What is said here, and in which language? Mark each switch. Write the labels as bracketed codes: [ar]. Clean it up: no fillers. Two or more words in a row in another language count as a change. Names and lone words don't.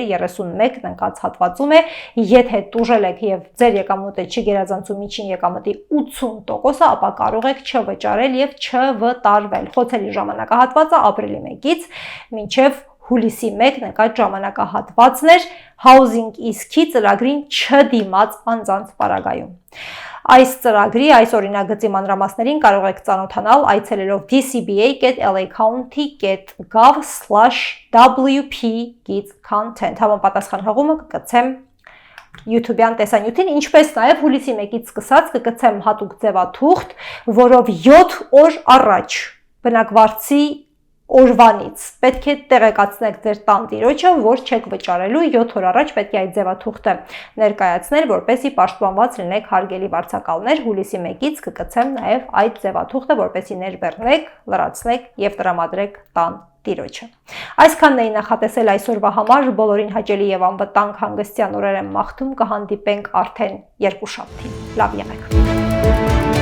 [hy] 31-ն ընկած հատվածում է, եթե տուժել եք եւ ձեր եկամուտը չի գերազանցում միջին եկամտի 80%-ը, ապա կարող եք չվճարել եւ չվտարվել։ Խոցելի ժամանակահատվածը ապրիլի 1-ից մինչև հուլիսի 1-ն ընկած ժամանակահատվածն էր Housing is Key ծրագրին չդիմաց անձանց պարագայում։ Այս ծրագրի, այս օրինագծի մանրամասներին կարող եք ծանոթանալ այցելելով dcba.la.gov/wp/content։ Համապատասխան հղումը կգցեմ YouTube-յան տեսանյութին, ինչպես նաև հուլիսի 1-ից սկսած կգցեմ հատուկ ձևաթուղթ, որով 7 օր առաջ բնակվարձի օրվանից պետք է տեղեկացնեք ձեր տանտիրոջը, որ չեք վճարելու, 7 օր առաջ պետք է այդ ձևաթուղթը ներկայացնել, որպեսզի պաշտպանված լինեք հարգելի վարձակալներ։ Հուլիսի 1-ից կգցեմ նաև այդ ձևաթուղթը, որպեսզի ներբեռնեք, լրացնեք եւ տրամադրեք տանտիրոջը։ Այսքանն էի նախատեսել այսօրվա համար, բոլորին հաճելի եւ անվտանգ հանգստյան օրեր եմ մաղթում, կհանդիպենք արդեն երկուշաբթի։ Լավ եղեք։